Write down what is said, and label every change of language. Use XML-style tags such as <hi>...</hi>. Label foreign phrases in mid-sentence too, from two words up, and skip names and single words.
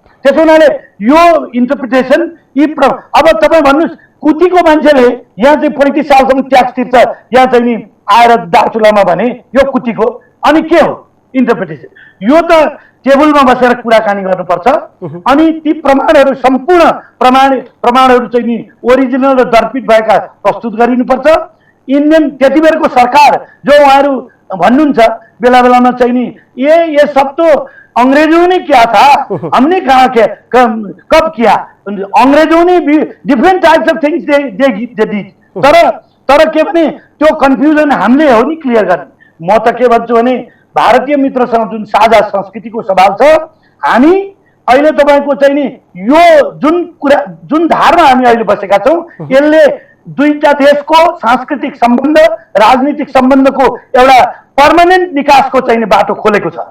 <ne>त्यसो हुनाले यो इन्टरप्रिटेसन अब तपाईँ भन्नुहोस्, कुटीको मान्छेले यहाँ चाहिँ 35 सालसम्म ट्याक्स तिर्छ यहाँ चाहिँ नि आएर दार्चुलामा भने यो कुटीको, अनि के हो इन्टरप्रिटेसन? यो त टेबलमा बसेर कुराकानी गर्नुपर्छ, अनि ती प्रमाणहरू सम्पूर्ण प्रमाणहरू चाहिँ नि ओरिजिनल र दर्पित भएका प्रस्तुत गरिनुपर्छ। इन्डियन त्यति बेरको सरकार जो उहाँहरू भन्नुहुन्छ बेला बेलामा चाहिँ नि</ne> <hi>ये सब तो अंग्रेजों ने किया था, हमने कब किया? अंग्रेजों ने भी</hi> <en>different types of things they did.</en> <ne>तर के भने त्यो कन्फ्युजन हामीले हो नि क्लियर गर्ने। म त के भन्छु भने भारतीय मित्रसँग जुन साझा संस्कृतिको सवाल छ, हामी अहिले तपाईँको चाहिँ नि यो जुन धारमा हामी अहिले बसेका छौँ, यसले दुईटा देशको सांस्कृतिक सम्बन्ध, राजनीतिक सम्बन्धको एउटा पर्मानेन्ट निकासको चाहिँ बाटो खोलेको छ।</ne>